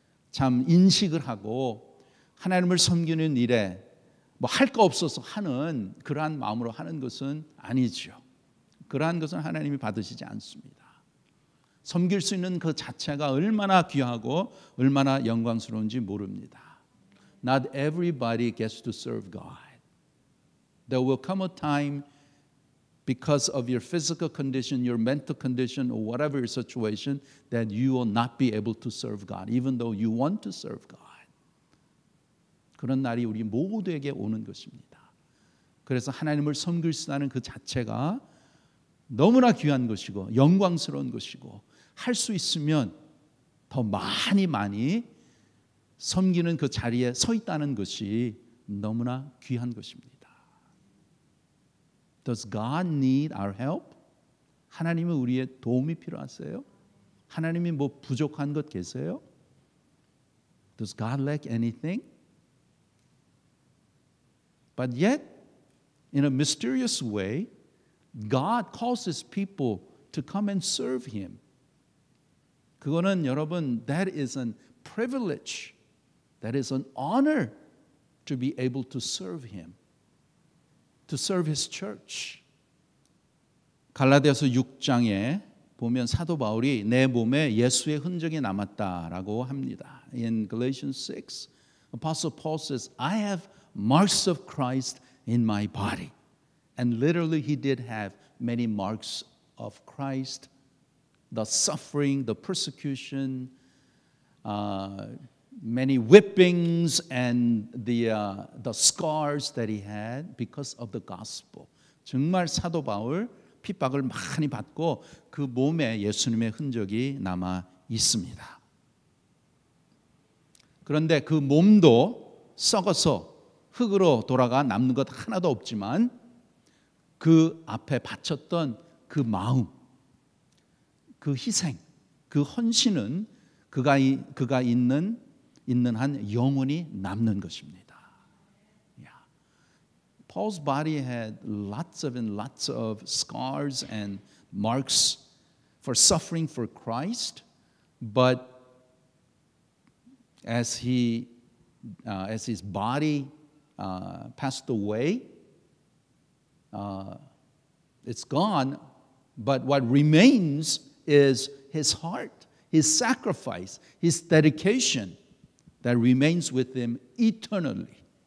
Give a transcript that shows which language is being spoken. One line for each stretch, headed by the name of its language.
Korean: 참 인식을 하고 하나님을 섬기는 일에 뭐 할 거 없어서 하는 그러한 마음으로 하는 것은 아니죠. 그러한 것은 하나님이 받으시지 않습니다. 섬길 수 있는 그 자체가 얼마나 귀하고 얼마나 영광스러운지 모릅니다.
English: Not everybody gets to serve God. There will come a time because of your physical condition, your mental condition, or whatever your situation, that you will not be able to serve God, even though you want to serve God.
Korean: 그런 날이 우리 모두에게 오는 것입니다. 그래서 하나님을 섬길 수 있다는 그 자체가 너무나 귀한 것이고 영광스러운 것이고 할 수 있으면 더 많이 섬기는 그 자리에 서 있다는 것이 너무나 귀한 것입니다.
English: Does God need our help?
Korean: 하나님은 우리의 도움이 필요하세요? 하나님이 뭐 부족한 것 계세요?
English: Does God lack anything? But yet, in a mysterious way, God calls His people to come and serve Him.
Korean: 그거는 여러분,
English: that is a privilege, that is an honor to be able to serve Him, to serve His church.
Korean: 갈라디아서 6장에 보면 사도 바울이 내 몸에 예수의 흔적이 남았다라고 합니다.
English: In Galatians 6, Apostle Paul says, I have marks of Christ in my body. And literally he did have many marks of Christ, the suffering, the persecution, many whippings and the scars that he had because of the gospel.
Korean: 정말 사도 바울 핍박을 많이 받고 그 몸에 예수님의 흔적이 남아 있습니다. 그런데 그 몸도 썩어서 흙으로 돌아가 남는 것 하나도 없지만 그 앞에 바쳤던 그 마음, 그 희생, 그 헌신은 그가 있는 한 영원히 남는 것입니다.
English: Yeah. Paul's body had lots of scars and marks for suffering for Christ, but as his body passed away, it's gone, but what remains is his heart, his sacrifice, his dedication that remains with him eternally.